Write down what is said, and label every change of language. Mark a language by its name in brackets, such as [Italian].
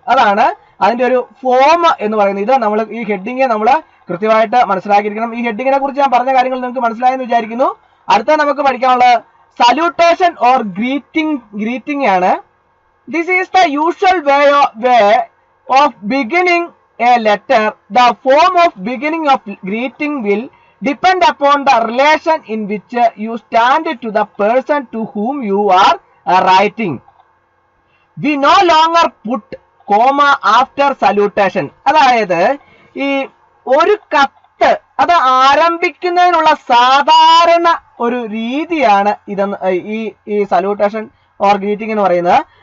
[Malayalam] അതാണ് അതിന്റെ ഒരു ഫോം എന്ന് പറയുന്നത്. ഇത് നമ്മൾ ഈ ഹെഡിങ് നമ്മൾ കൃത്യമായിട്ട് മനസ്സിലാക്കിയിരിക്കണം. ഈ ഹെഡിങ്ങിനെ കുറിച്ച് ഞാൻ പറഞ്ഞ കാര്യങ്ങൾ നിങ്ങൾക്ക് മനസ്സിലായെന്ന് വിചാരിക്കുന്നു. അടുത്ത നമുക്ക് പഠിക്കാനുള്ളത് സല്യൂട്ടേഷൻ ഓർ ഗ്രീറ്റിംഗ് ആണ്. [English] This is the usual way of beginning a letter. The form of beginning of greeting will depend upon the relation in which you stand to the person to whom you are writing. We no longer put comma after salutation. [Malayalam] അതായത് ഈ ഒരു കത്ത് അത് ആരംഭിക്കുന്നതിനുള്ള സാധാരണ ഒരു രീതിയാണ് ഈ salutation or greeting എന്ന് പറയുന്നത്.